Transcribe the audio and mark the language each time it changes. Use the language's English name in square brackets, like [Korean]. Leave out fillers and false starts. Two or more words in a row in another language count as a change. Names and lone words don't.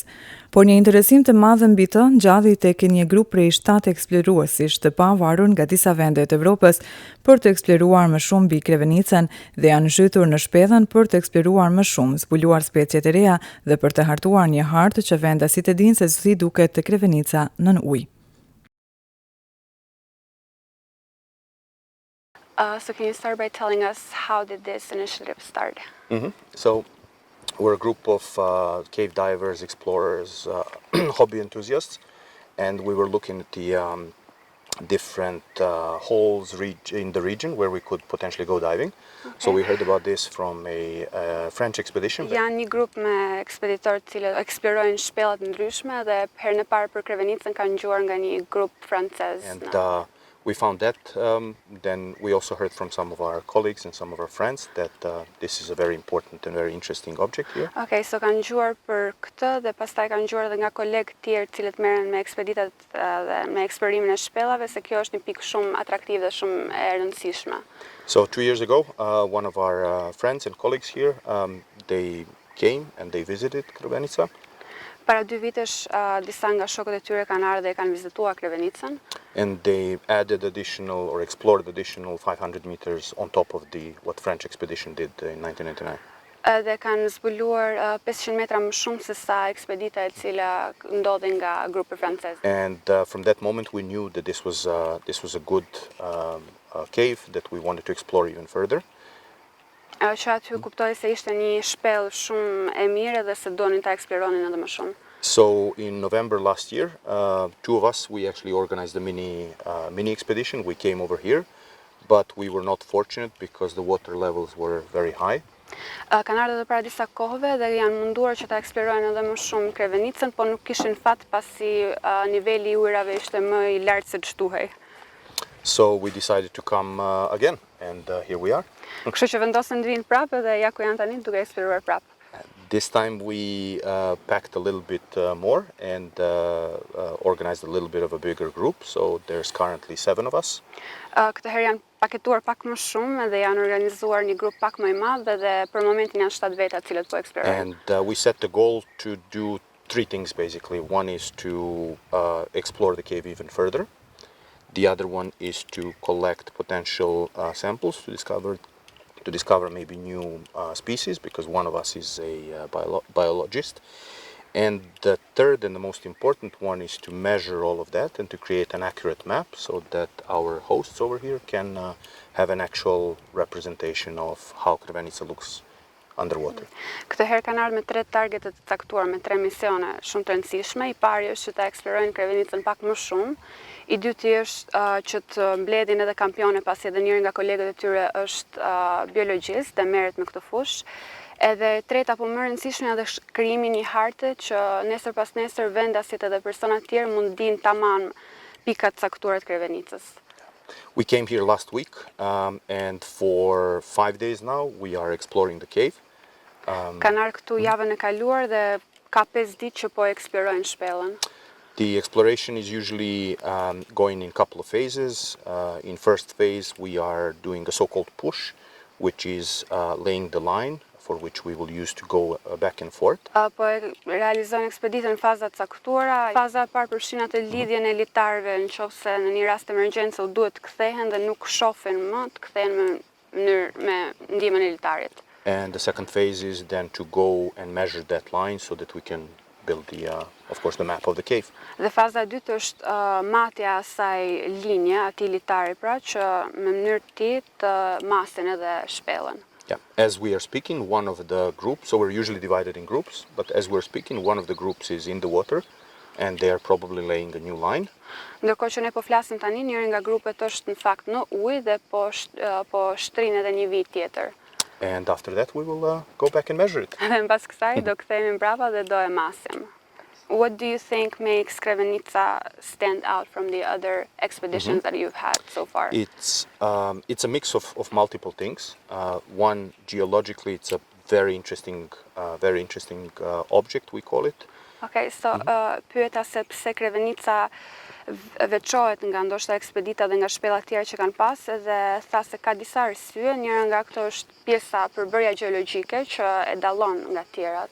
[Albanian] Por një interesim të madh mbi të ngjalli tek një grup prej 7 eksploruesish të pavarur nga disa vende të Evropës për të eksploruar më shumë mbi Krevenicën dhe janë zhytur në shpellën për të eksploruar më shumë, zbuluar specie të reja dhe për të hartuar një hartë që vendasit e dinë se si duket Krevenica nën ujë. [English] So can you start by telling us how did this initiative start? So we're a group of cave divers, explorers, hobby enthusiasts, and we were looking at the different holes in the region where we could potentially go diving. Okay. So we heard about this from a French expedition. [Albanian] Janë një grup me ekspeditorë të cilët eksplorojnë shpellat ndryshme dhe herën e parë për Krevenicën kanë dëgjuar nga një grup francez. [English] And we found that, then we also heard from some of our colleagues and some of our friends that this is a very important and very interesting object here. Okay, so [Albanian] kanë dëgjuar për këtë dhe pastaj kanë dëgjuar edhe nga kolegë të tjerë të cilët merren me ekspeditat dhe me eksplorimin e shpellave se kjo është një pikë shumë atraktive dhe shumë e rëndësishme. [English] So 2 years ago, one of our friends and colleagues here, they came and they visited Krevenica. [Albanian] Para 2 vitesh, disa nga shokët e tyre kanë ardhur dhe kanë vizituar Krevenicën. [English] And they added additional or explored additional 500 meters on top of what French expedition did in 1999. [Albanian] Dhe kanë zbuluar 500 metra më shumë se sa ekspedita e cila ndodhi nga grupi francez. [English] And from that moment we knew that this was a good cave that we wanted to explore even further. [Albanian] Që aty kuptoj se ishte një shpellë shumë e mirë dhe se donin ta eksploronin edhe më shumë. [English] So in November last year, 2 of us, we actually organized a mini expedition. We came over here, but we were not fortunate because the water levels were very high. [Albanian] Kanë ardhur edhe para disa kohëve dhe janë munduar që ta eksplorojnë edhe më shumë Krevenicën, por nuk kishin fat pasi niveli i ujrave ishte më i lartë se ç'duhej. [English] So we decided to come again, and here we are. [Albanian] Kështu që vendosën të vinë prapë dhe ja ku janë tani duke eksploruar prapë. [English] This time we packed a little bit more and organized a little bit of a bigger group, so there's currently 7 of us. [Albanian] Këtë herë janë paketuar pak më shumë dhe janë organizuar një grup pak më i madh dhe për momentin janë 7 veta të cilët po eksplorojnë. [English] And we set the goal to do 3 things basically. One is to explore the cave even further. The other one is to collect potential samples to discover maybe new species, because one of us is a biologist. And the third and the most important one is to measure all of that and to create an accurate map so that our hosts over here can have an actual representation of how Krevenica looks underwater. [Albanian] Këtë herë kanë ardhur me 3 targete të caktuar, me 3 misione shumë të rëndësishme. I pari është që ta eksplorojnë Krevenicën pak më shumë. I dyti është që të mbledhin edhe kampione, pasi edhe njëri nga kolegët e tyre është biologjist dhe merret me këtë fushë. Edhe treta, po më rëndësishme edhe krijimi një harte që nesër pas nesër vendasit edhe persona të tjerë mund dinë tamam pikat caktuara të Krevenicës. [English] We came here last week and for 5 days now we are exploring the cave. [Albanian] Kanë ardhur këtu javën e kaluar dhe ka 5 ditë që po eksplorojnë shpellën. [English] The exploration is usually going in a couple of phases. In first phase we are doing a so-called push, which is laying the line for which we will use to go back and forth. [Albanian] Po realizojnë ekspeditën në faza të caktuara. Faza e parë përfshin atë lidhjen e litarëve nëse në një rast emergjencë u duhet të kthehen dhe nuk shohin më, të kthehen me ndihmën e litarit. [English] And the second phase is then to go and measure that line so that we can build of course the map of the cave. [Albanian] Dhe faza e dytë është matja e asaj linje, atij litari, pra që me mënyrë të tillë të masin edhe shpellën. [English] Yeah, as we are speaking, one of the groups, so we're usually divided in groups, but as we're speaking, one of the groups is in the water and they are probably laying a new line. [Albanian] Ndërkohë që ne po flasim tani, njëri nga grupet është në fakt në ujë dhe po shtrin edhe një vit tjetër. [English] And after that, we will go back and measure it. [Albanian] Dhe mbas kësaj do kthehemi mbrapa dhe do e masim. [English] What do you think makes Krevenica stand out from the other expeditions that you've had so far? It's a mix of multiple things. One, geologically, it's a very interesting object, we call it. Okay, so [Albanian] pyeta se pse Krevenica veçohet nga ndoshta ekspedita dhe nga shpellat tjera që kanë pas, edhe tha se ka disa arsye, njëra nga këto është pjesa përbërja gjeologjike që e dallon nga të tjerat.